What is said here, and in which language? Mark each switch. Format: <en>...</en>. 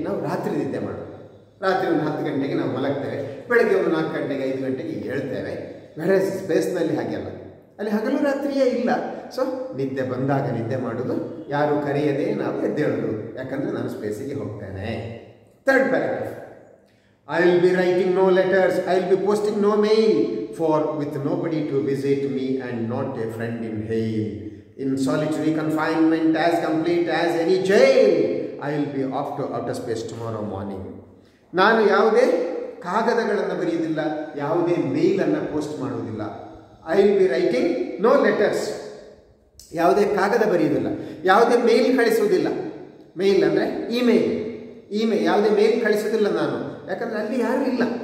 <kn>ನಾವು ರಾತ್ರಿ ನಿದ್ದೆ ಮಾಡೋದು. ರಾತ್ರಿ ಒಂದು 10 ಗಂಟೆಗೆ ನಾವು ಮಲಗ್ತೇವೆ, ಬೆಳಗ್ಗೆ ಒಂದು 4 ಗಂಟೆಗೆ 5 ಗಂಟೆಗೆ ಹೇಳ್ತೇವೆ. ಬೇರೆ ಸ್ಪೇಸ್ನಲ್ಲಿ ಹಾಗೆಲ್ಲ, ಅಲ್ಲಿ ಹಗಲು ರಾತ್ರಿಯೇ ಇಲ್ಲ. ಸೊ ನಿದ್ದೆ ಬಂದಾಗ ನಿದ್ದೆ ಮಾಡೋದು, ಯಾರು ಕರೆಯದೆ ನಾವು ಎದ್ದೇಳೋದು, ಯಾಕಂದರೆ ನಾನು ಸ್ಪೇಸಿಗೆ ಹೋಗ್ತೇನೆ. Third paragraph.</kn> <en>I will be writing no letters, I will be posting no mail, for with nobody to visit me and not a friend in hail, in solitary confinement as complete as any jail, I will be off to outer space tomorrow morning.</en> <kn>ನಾನು ಯಾವುದೇ ಕಾಗದಗಳನ್ನು ಬರೆಯುವುದಿಲ್ಲ, ಯಾವುದೇ ಮೇಲನ್ನು post ಮಾಡುವುದಿಲ್ಲ.</kn> <en>I will be writing no letters,</en> <kn>ಯಾವುದೇ ಕಾಗದ ಬರೆಯುವುದಿಲ್ಲ, ಯಾವುದೇ ಮೇಲ್ ಕಳಿಸುವುದಿಲ್ಲ. ಮೇಲ್ ಅಂದರೆ ಇಮೇಲ್, ಯಾವುದೇ ಮೇಲ್ ಕಳಿಸೋದಿಲ್ಲ ನಾನು, ಯಾಕಂದರೆ ಅಲ್ಲಿ ಯಾರೂ ಇಲ್ಲ.</kn>